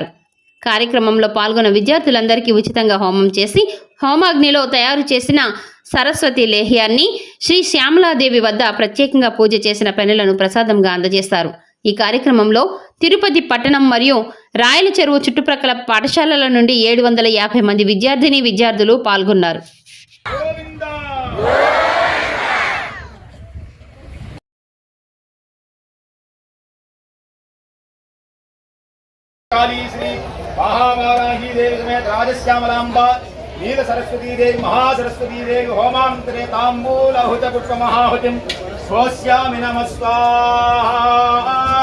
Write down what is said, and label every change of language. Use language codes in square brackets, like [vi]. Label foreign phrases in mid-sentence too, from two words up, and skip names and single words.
[te] కార్యక్రమంలో పాల్గొన్న విద్యార్థులందరికీ ఉచితంగా హోమం చేసి, హోమాగ్నిలో తయారు చేసిన సరస్వతి లేహ్యాన్ని, శ్రీ శ్యామలాదేవి వద్ద ప్రత్యేకంగా పూజ చేసిన పెన్నులను ప్రసాదంగా అందజేస్తారు. ఈ కార్యక్రమంలో తిరుపతి పట్టణం మరియు రాయల చెరువు చుట్టుప్రక్కల పాఠశాలల నుండి 750 మంది విద్యార్థులు పాల్గొన్నారు. [sa] काली श्री महावाराही देवी समेत राजश्यामलांबा नील सरस्वती देवी महासरस्वती देवी होमांतरे तांबूल अहुत पुष्प महाहुतिम स्वस्यामि नमः स्वाहा।